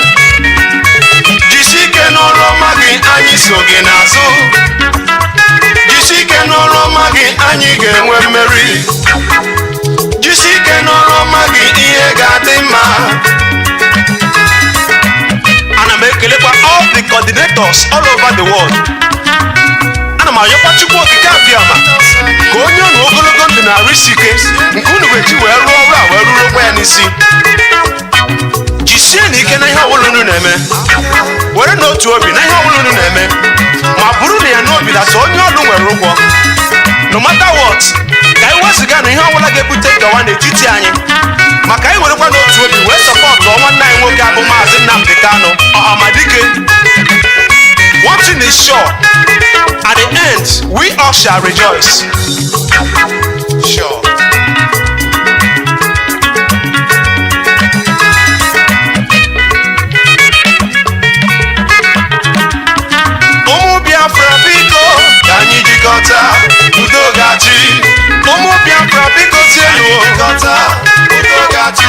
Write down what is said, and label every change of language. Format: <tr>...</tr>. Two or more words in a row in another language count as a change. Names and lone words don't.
<ig>Jisi ike n'ọrụ ọma gị, anyị so gị n'azụ. Jisi ike n'ọrụ ọma gị, anyị ga-enwe mmeri. Jisi ike n'ọrụ ọma gị, ihe ga-adị mma. Ana m ekelekwa</ig> <en>all the coordinators all over the world.</en> <ig>Ana m ayọkwa Chukwu okike abịama ka onye unu ogologo ndụ na arụ isi ike nke unu ga-eji wee rụọ ọrụ a wee ruru onwe ya n'isi. Jisie na ike na ihe ọbụla unu na-eme, were n'otu obi na ihe ọbụla unu na-eme, ma bụrụ na ya n'obi data onye ọrụ nwere ụgwọ.</ig> <en>No matter what,</en> <ig>ka anyị wezụga na ihe ọbụla ga-ebute nkewa n'etiti anyị, maka anyị werekwa n'otu obi wee sọpọtụ nwanne anyị nwoke abụ Maazị Nnamdi Kanu Ọhamadike.</ig> <en>One thing is sure, at the end, we all shall rejoice. Sure.</en> <ig>Ụmụ Biafra biko ka anyị jikọta, udo ga-achị. Ụmụ Biafra biko tienu jikọta, udo ga-achị.</ig>